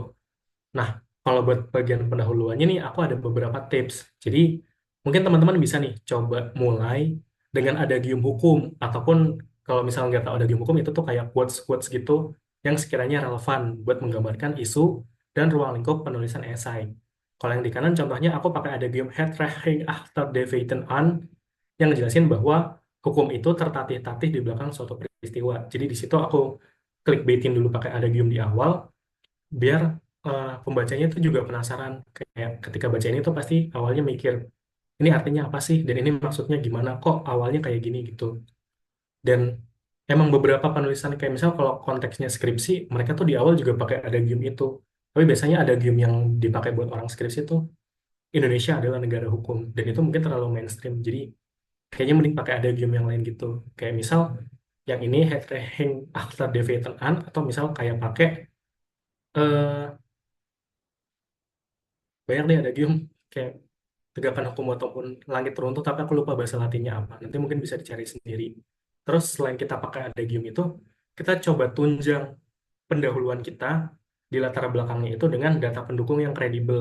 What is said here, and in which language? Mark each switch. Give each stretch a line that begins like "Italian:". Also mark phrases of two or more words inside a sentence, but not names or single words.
Indonesian: Nah, kalau buat bagian pendahuluannya nih, aku ada beberapa tips. Jadi, mungkin teman-teman bisa nih coba mulai dengan adagium hukum, ataupun kalau misalnya nggak tahu adagium hukum, itu tuh kayak quotes-quotes gitu yang sekiranya relevan buat menggambarkan isu dan ruang lingkup penulisan esai. Kalau yang di kanan, contohnya aku pakai adagium
Dutch: Het Recht achter de feiten aan,
Indonesian: yang ngejelasin bahwa hukum itu tertatih-tatih di belakang suatu peristiwa. Jadi di situ aku clickbaitin dulu pakai adagium di awal, biar pembacanya itu juga penasaran kayak ketika baca ini tuh pasti awalnya mikir ini artinya apa sih dan ini maksudnya gimana kok awalnya kayak gini gitu. Dan emang beberapa penulisan kayak misal kalau konteksnya skripsi mereka tuh di awal juga pakai adagium itu, tapi biasanya adagium yang dipakai buat orang skripsi tuh Indonesia adalah negara hukum dan itu mungkin terlalu mainstream, jadi kayaknya mending pakai adagium yang lain gitu, kayak misal yang ini
Dutch: Het Recht achter de feiten aan,
Indonesian: atau misal kayak pakai eh banyak nih adagium kayak tegakkan hukum ataupun langit runtuh, tapi aku lupa bahasa latinnya apa. Nanti mungkin bisa dicari sendiri. Terus selain kita pakai adagium itu, kita coba tunjang pendahuluan kita di latar belakangnya itu dengan data pendukung yang kredibel.